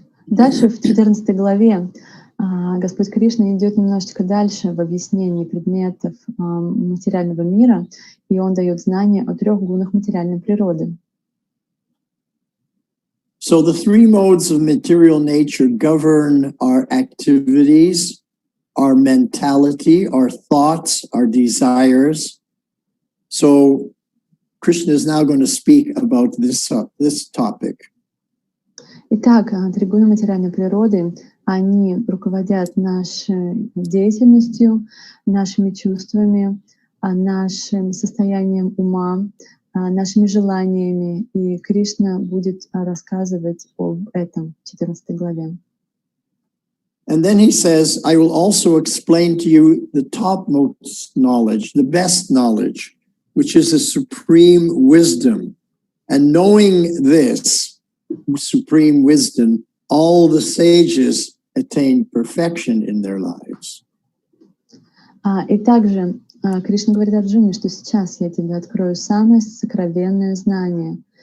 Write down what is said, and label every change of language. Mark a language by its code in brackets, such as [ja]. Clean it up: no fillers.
[ru] Дальше в 14 главе Господь Кришна идет немножечко дальше в объяснении предметов материального мира, и он дает знания о трех гунах материальной природы. [en] So the three modes of material nature govern our activities, our mentality, our thoughts, our desires. So Krishna is now going to speak about this topic. [ru] Итак, три гуна материальной природы, они руководят нашей деятельностью, нашими чувствами, нашим состоянием ума, нашими желаниями. И Кришна будет рассказывать об этом в 14 главе. [en] And then he says, I will also explain to you the topmost knowledge, the best knowledge, which is a supreme wisdom. And knowing this supreme wisdom, all the sages attain perfection in their lives. [ru] И также Кришна говорит Арджуне, что сейчас я тебе открою самое сокровенное знание.